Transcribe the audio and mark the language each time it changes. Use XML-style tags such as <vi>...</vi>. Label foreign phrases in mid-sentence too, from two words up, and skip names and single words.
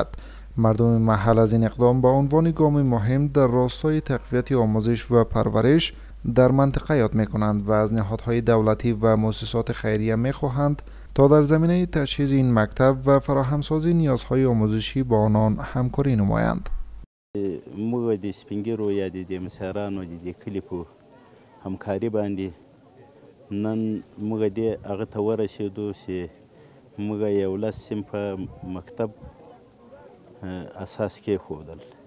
<fa>مردم محل از این اقدام با عنوان گام مهم در راستای تقویت آموزش و پرورش در منطقه یاد می کنند و از نهادهای دولتی و مؤسسات خیریه می خواهند تا در زمینه تجهیز این مکتب و فراهمسازی نیازهای آموزشی با آنان همکاری نمایند.</fa> <ps>موږ د سپینګیرو یا د مسیارانو د کلي په همکاري باندې نن موږ دې هغه ته ورسېدو چې موږ 11 صنفه مکتب اساس کېښودل.</ps>